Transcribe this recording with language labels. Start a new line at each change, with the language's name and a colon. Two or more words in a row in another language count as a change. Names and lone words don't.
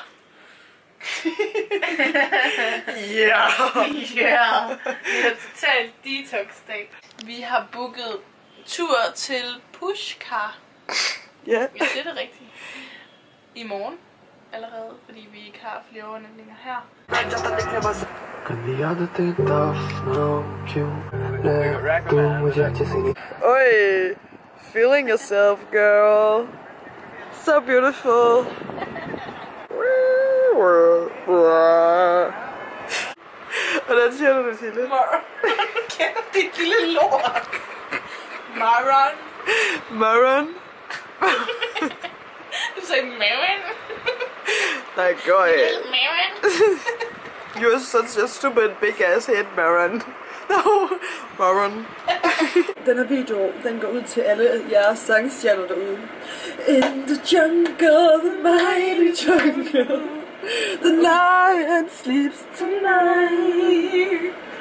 Danish: Ja. Ja. Vi har totalt detox-dag. Vi har booket tur til Pushkar. Ja. Ja, det er det rigtigt. I morgen allerede, fordi vi ikke har flere overnatninger her.
English: Oi, feeling yourself, girl. So beautiful.
Danish: Hvordan siger du det, Sille? Kender dit lille lort? Maron. Maron? Du sagde Maron. Nej, går jeg. Maron.
English: You're such a stupid big ass head, Maron. No, Maron.
Danish: Den her video, den går ud til alle jeres sangstjerner derude.
English: In the jungle, the mighty jungle, the lion sleeps tonight.